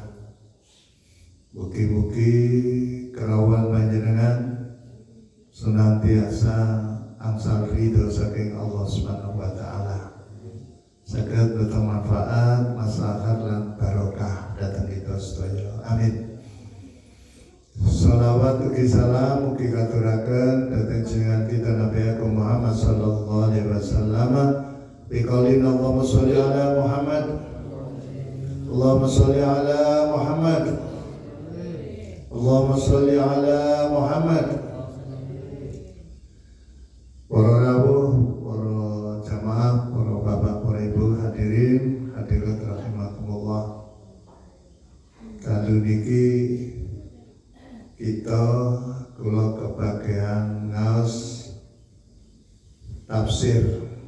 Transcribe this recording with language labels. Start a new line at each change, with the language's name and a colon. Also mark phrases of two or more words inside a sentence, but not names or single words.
Javanese: Mugi-mugi kerawuhan panjenengan senantiasa angsal ridho saking
Arabic: الله سبحانه وتعالى.
Javanese: Saged beteng manfaat, maslahat lan barokah dhateng kita sedaya. Amin. Shalawat ugi salam ugi katuraken dhateng jenengan kita Nabi Agung Muhammad
Arabic: صلى الله عليه وسلم. بقول اللهم صل على محمد. اللهم صل على محمد. اللهم صل على محمد.
Javanese: Para rawuh, para jamaah, para bapak, para ibu hadirin hadirat rahimakumullah. Dalu niki kita kula kebagian ngaos tafsir.